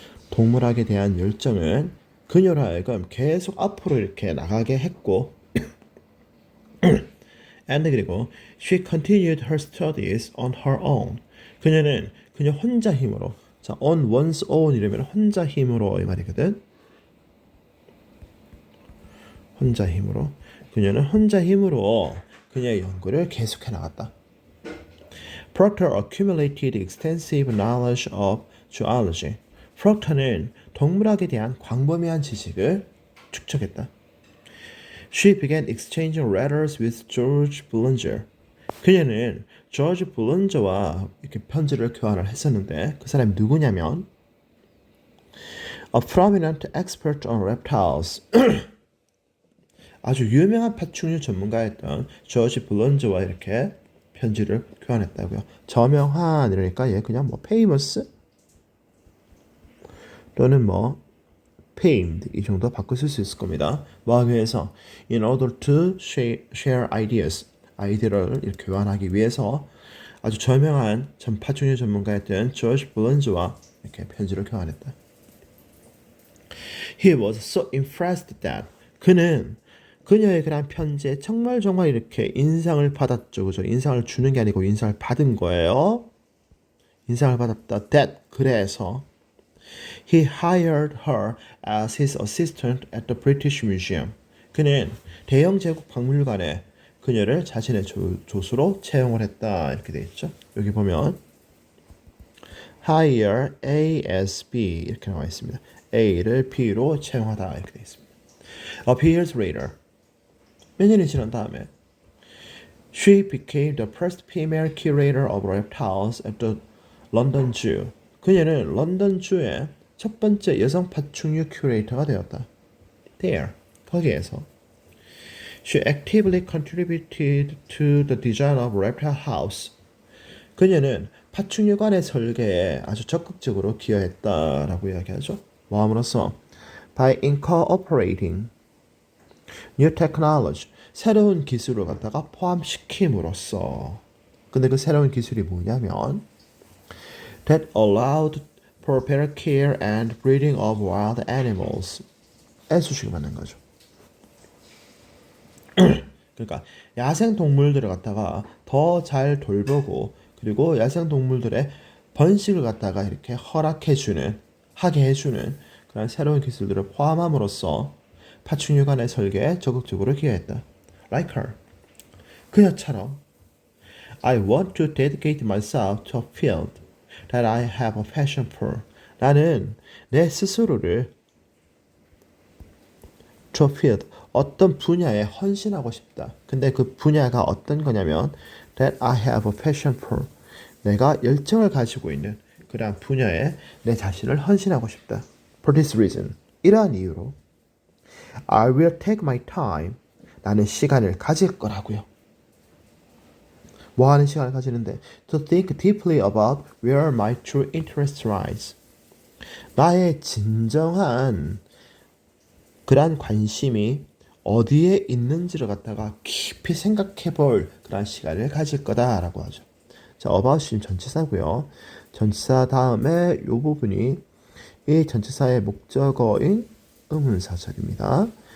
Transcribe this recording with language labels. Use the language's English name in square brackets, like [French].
[Korean] 동물학에 대한 열정은 그녀로 하여금 계속 앞으로 이렇게 나가게 했고 and 그리고 [English] she continued her studies on her own. [Korean] 그녀는 그녀 혼자 힘으로 자 [English] on one's own [Korean] 이러면 혼자 힘으로 이 말이거든. 혼자 힘으로 그녀는 혼자 힘으로 그녀의 연구를 계속해 나갔다. [English] Proctor accumulated extensive knowledge of zoology. [Korean] 프록터는 동물학에 대한 광범위한 지식을 축적했다. [English] She began exchanging letters with George Belanger. [Korean] 그녀는 조지 블런저와 이렇게 편지를 교환을 했었는데 그 사람이 누구냐면 [English] a prominent expert on reptiles. [Korean] 아주 유명한 파충류 전문가였던 조지 블런저와 이렇게 편지를 교환했다고요. 저명한 이러니까 얘 그냥 뭐 famous 또는 뭐 famed 이 정도 바꿔 쓸 수 있을 겁니다. 뭐하기 위해서 [English] in order to share ideas [Korean] 아이디어를 이렇게 교환하기 위해서 아주 저명한 파충류 전문가였던 조지 블런즈와 이렇게 편지를 교환했다. [English] He was so impressed that [Korean] 그는 그녀의 그런 편지에 정말 이렇게 인상을 받았죠. 그죠? 인상을 주는 게 아니고 인상을 받은 거예요. 인상을 받았다. [English] That [Korean] 그래서 [English] he hired her as his assistant at the British Museum. [Korean] 그는 대영 제국 박물관에 그녀를 자신의 조수로 채용을 했다. 이렇게 돼 있죠. 여기 보면 [English] hire A as B [Korean] 이렇게 나와 있습니다. A를 B로 채용하다 이렇게 돼 있습니다. [English] A few years later [Korean] 몇 년이 지난 다음에 [English] she became the first female curator of reptiles at the London Zoo. [Korean] 그녀는 런던 주의 첫 번째 여성 파충류 큐레이터가 되었다. There, 거기에서. [English] She actively contributed to the design of reptile house. [Korean] 그녀는 파충류관의 설계에 아주 적극적으로 기여했다라고 이야기하죠. 뭐함으로써 [English] by incorporating new technology, [Korean] 새로운 기술을 갖다가 포함시킴으로써. 근데 그 새로운 기술이 뭐냐면 [English] that allowed for better care and breeding of wild animals. [Korean] 애수식을 만든 거죠. 그러니까 야생 동물들을 갖다가 더 잘 돌보고 그리고 야생 동물들의 번식을 갖다가 이렇게 하게 해주는 그런 새로운 기술들을 포함함으로써 파충류관의 설계에 적극적으로 기여했다. [English] Like her. [Korean] 그녀처럼 [English] I want to dedicate myself to a field that I have a passion for. [Korean] 나는 내 스스로를 [English] to a field, [Korean] 어떤 분야에 헌신하고 싶다. 근데 그 분야가 어떤 거냐면 [English] that I have a passion for. [Korean] 내가 열정을 가지고 있는 그러한 분야에 내 자신을 헌신하고 싶다. [English] For this reason. [Korean] 이러한 이유로 [English] I will take my time. [Korean] 나는 시간을 가질 거라고요. 뭐 하는 시간을 가지는데 [English] to think deeply about where my true interest lies. [Korean] 나의 진정한 그러한 관심이 어디에 있는지를 갖다가 깊이 생각해 볼 그런 시간을 가질 거다라고 하죠. 자, about이 전치사고요. 전치사 다음에 이 부분이 이 전치사의 목적어인 의문사절입니다.